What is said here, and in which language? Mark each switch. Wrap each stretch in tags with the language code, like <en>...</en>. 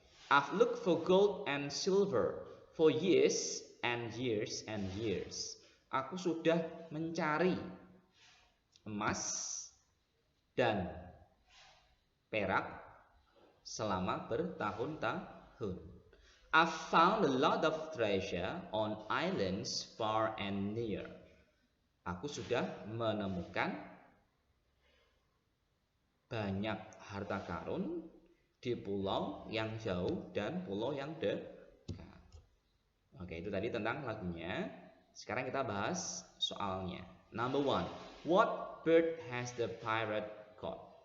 <en>I've looked for gold and silver for years and years and years.</en> <id>Aku sudah mencari emas dan perak selama bertahun-tahun.</id> <en>I've found a lot of treasure on islands far and near.</en> <id>Aku sudah menemukan banyak harta karun di pulau yang jauh dan pulau yang dekat. Oke, itu tadi tentang lagunya. Sekarang kita bahas soalnya.</id> <en>Number 1. What bird has the pirate caught?</en>